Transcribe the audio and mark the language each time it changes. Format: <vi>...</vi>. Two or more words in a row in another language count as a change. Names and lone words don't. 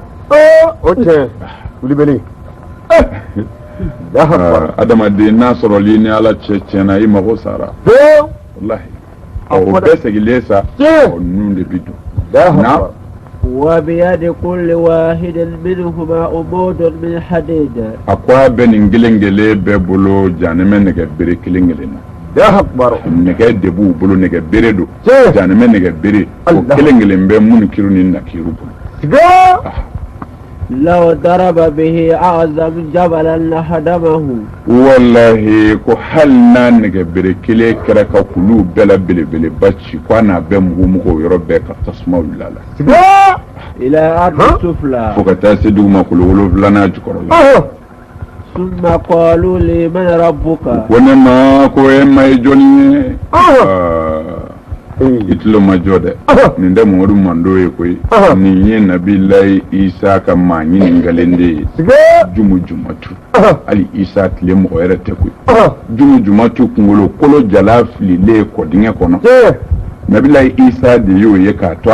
<bm>cɛ wulibeli adamaden n'a sɔrɔli ni ala cɛ tiɲɛna i mago sara wallahi o bɛɛ segilen sa o nun de bi dun na</bm> <ar>وبيد كل واحد منهما أمود من حديد</ar> <bm>a ko a bɛ nin kelen kelen bɛɛ bolo janɛmɛ nɛgɛ bere kelen kelen na nɛgɛ de b'u bolo nɛgɛ bere don janɛmɛ nɛgɛ bere o kelen kelen bɛ munkiru ni nakiru bolo</bm> <ar>لو ضرب به أعظم جبلا لهدمه</ar> <bm>wallahi ko hali n'a nɛgɛ bere kelen kɛra ka kulu bɛɛ la belebeleba ci ko a n'a bɛɛ mugu yɔrɔ bɛɛ ka tasuma wuli a la</bm> <ar>إلى أرض السفلى</ar> <bm>fo ka taa se dugumakolo wolonfilanan jukɔrɔ la</bm> <ar>ثم قالوا لي من ربك</ar> <bm>ko ne ma ko e ma ye jɔnni ye i tulo ma jɔ dɛ nin tɛ mamadu mando ye koyi nin ye nabilayi isa ka maa ɲininkalen de ye jumu jumatu hali isa tile mɔgɔ yɛrɛ tɛ koyi jumu jumatu kunkolo kolo jala fililen kɔdingɛ kɔnɔ nabilayi isa de y'o ye k'a to</bm>